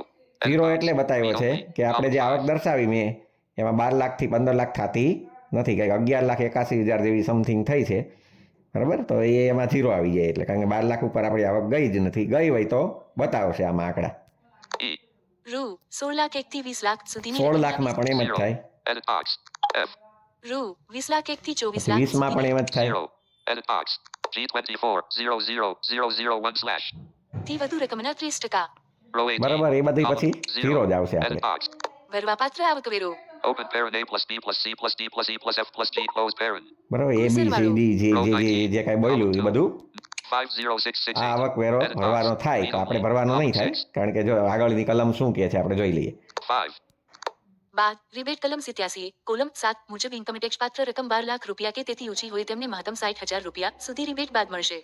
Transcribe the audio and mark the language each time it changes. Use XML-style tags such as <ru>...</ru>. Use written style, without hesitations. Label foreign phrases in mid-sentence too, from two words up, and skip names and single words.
<gu>0 એટલે બતાવ્યો છે કે આપણે જે આવક દર્શાવી મેં એમાં 12 લાખથી 15 લાખ થતી નથી, કંઈક 11,81,000 જેવી સમથિંગ થઈ છે, બરાબર, તો એ એમાં 0 આવી જાય, એટલે કારણ કે 12 લાખ ઉપર આપણી આવક ગઈ જ નથી, ગઈ હોય તો બતાવશે આમાં આંકડા. E. રૂ 16 લાખ 1 થી 20 લાખ સુધીની 16 રકમના લાખમાં પણ એમ જ 0. થાય,</gu> <en>Edit box.</en> <gu>F. રૂ 20 લાખ 1 થી 24 પછી લાખ 20માં પણ સુધીની એમ જ થાય. 0.</gu> <en>Edit box. G24 00001 slash.</en> <gu>થી વધુ રકમના 30%. Row 18. બરાબર, એ બધી પછી 0 જ આવશે Edit આપણે. box. ભરવાપાત્ર આવકવેરો</gu> <en>Open parent A plus B plus C plus D plus E plus F plus G close parent.</en> <gu>બરાબર, એ બી સી ડી જે કાંઈ બોલ્યું એ બધું 50668. આ આવક વેરો ભરવાનો થાય, તો આપણે ભરવાનો નહીં થાય, કારણ કે જો આગળની કલમ શું કહે છે આપણે જોઈ લઈએ. 5. બાદ રિબેટ કલમ 87 કોલમ 7 મુજબ ઇન્કમટેક્સ પાત્ર રકમ 12 લાખ રૂપિયા કે તેથી ઓછી હોય તેમને મહત્તમ 60,000 રૂપિયા સુધી રિબેટ બાદ મળશે.</gu>